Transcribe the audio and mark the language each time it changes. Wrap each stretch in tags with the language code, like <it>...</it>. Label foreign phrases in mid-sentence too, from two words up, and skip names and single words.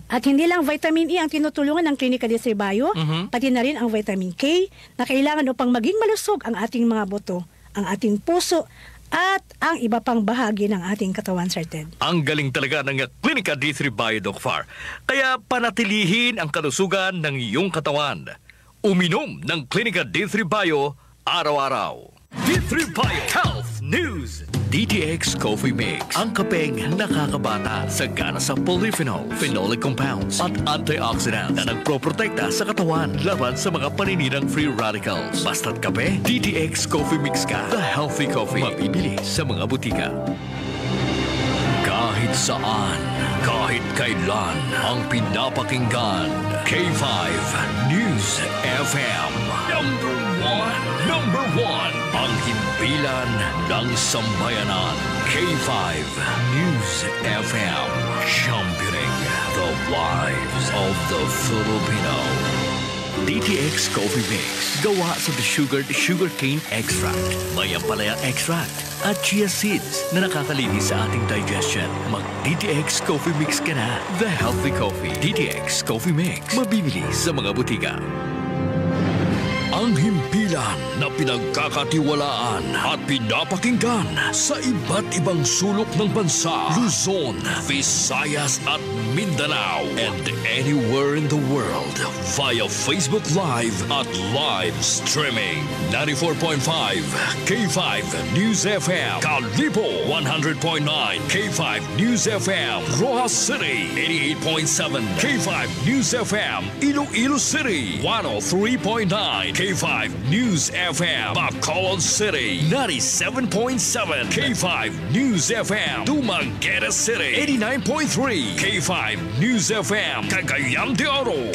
<tl>At hindi lang vitamin E ang tinutulungan ng Clinica D3 Bio, pati na rin ang vitamin K na kailangan upang maging malusog ang ating mga buto, ang ating puso, at ang iba pang bahagi ng ating katawan, Sir Ted. Ang galing talaga ng Clinica D3 Bio, Doc Far. Kaya panatilihin ang kalusugan ng iyong katawan. Uminom ng Clinica D3 Bio araw-araw. D3 Bio Health News. DTX Coffee Mix, ang kapeng nakakabata, sagana sa polyphenol,</tl> <en>phenolic compounds</en> <tl>at antioxidants na nagproprotekta sa katawan laban sa mga paninirang</tl> <en>free radicals.</en> <tl>Basta't kape, DTX Coffee Mix ka.</tl> <en>The healthy coffee,</en> <tl>mabibili sa mga butika. Kahit saan, kahit kailan, ang pinapakinggan. K5 News FM.</tl> <en>Number one,</en> <tl>ang himpilan ng sambayanan. K5 News FM.</tl> <en>Championing the lives of the Filipino.</en> <tl>DTX Coffee Mix. Gawa sa</tl> <en>sugarcane extract,</en> <tl>maya-palaya extract, at</tl> <en>chia seeds</en> <tl>na nakakalinis sa ating digestion. Mag-DTX Coffee Mix ka na.</tl> <en>The healthy coffee.</en> <tl>DTX Coffee Mix. Mabibili sa mga butika. Ang himpilan na pinagkakatiwalaan at pinapakinggan sa iba't ibang sulok ng bansa, Luzon, Visayas at Mindanao,</tl> <en>and anywhere in the world via Facebook Live at live streaming. 94.5 K5 News FM, Kalibo 100.9 K5 News FM, Rojas City 88.7 K5 News FM, Iloilo City 103.9 K5 News FM, Bacolod City 97.7 K5 News FM, Dumaguete City 89.3 K5 News FM, Cagayan de Oro.</en>